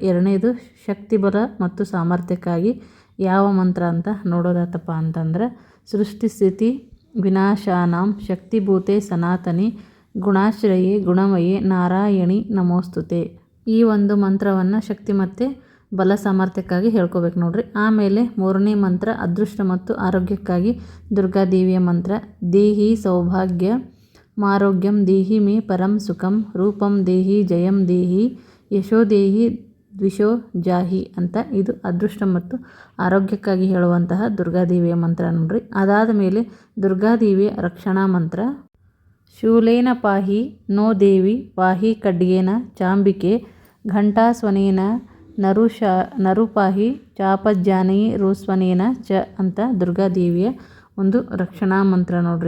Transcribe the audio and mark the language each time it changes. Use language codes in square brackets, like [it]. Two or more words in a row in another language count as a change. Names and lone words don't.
[kn] ಎರಡನೇದು ಶಕ್ತಿಬಲ ಮತ್ತು ಸಾಮರ್ಥ್ಯಕ್ಕಾಗಿ ಯಾವ ಮಂತ್ರ ಅಂತ ನೋಡೋದಾತಪ್ಪ ಅಂತಂದ್ರೆ, [sa] ಸೃಷ್ಟಿ ಸ್ಥಿತಿ ವಿನಾಶಾನಾಂ ಶಕ್ತಿಭೂತೆ ಸನಾತನಿ ಗುಣಾಶ್ರಯೇ ಗುಣಮಯೇ ನಾರಾಯಣಿ ನಮೋಸ್ತುತೆ. [kn] ಈ ಒಂದು ಮಂತ್ರವನ್ನು ಶಕ್ತಿ ಮತ್ತು ಬಲ ಸಾಮರ್ಥ್ಯಕ್ಕಾಗಿ ಹೇಳ್ಕೋಬೇಕು ನೋಡ್ರಿ. ಆಮೇಲೆ ಮೂರನೇ ಮಂತ್ರ ಅದೃಷ್ಟ ಮತ್ತು ಆರೋಗ್ಯಕ್ಕಾಗಿ ದುರ್ಗಾದೇವಿಯ ಮಂತ್ರ, [sa] ದೇಹಿ ಸೌಭಾಗ್ಯ ಮಾರೋಗ್ಯಂ ದೇಹಿ ಮೇ ಪರಂ ಸುಖಂ ರೂಪಂ ದೇಹಿ ಜಯಂ ದೇಹಿ ಯಶೋ ದೇಹಿ ದ್ವಿಷೋ ಜಾಹಿ ಅಂತ. [kn] ಇದು ಅದೃಷ್ಟ ಮತ್ತು ಆರೋಗ್ಯಕ್ಕಾಗಿ ಹೇಳುವಂತಹ ದುರ್ಗಾದೇವಿಯ ಮಂತ್ರ ನೋಡ್ರಿ. ಅದಾದ ಮೇಲೆ ದುರ್ಗಾದೇವಿಯ ರಕ್ಷಣಾ ಮಂತ್ರ, [sa] ಶೂಲೇನ ಪಾಹಿ ನೋ ದೇವಿ ಪಾಹಿ ಖಡ್ಗೇನ ಚಾಂಬಿಕೆ ಘಂಟಾಸ್ವನೇನ ನರುಪಾಹಿ ಚಾಪಜ್ಜಾನಿ ರೋಸ್ವನೇನ ಚ [kn] ಅಂತ ದುರ್ಗಾದೇವಿಯ ಒಂದು ರಕ್ಷಣಾ ಮಂತ್ರ ನೋಡ್ರಿ.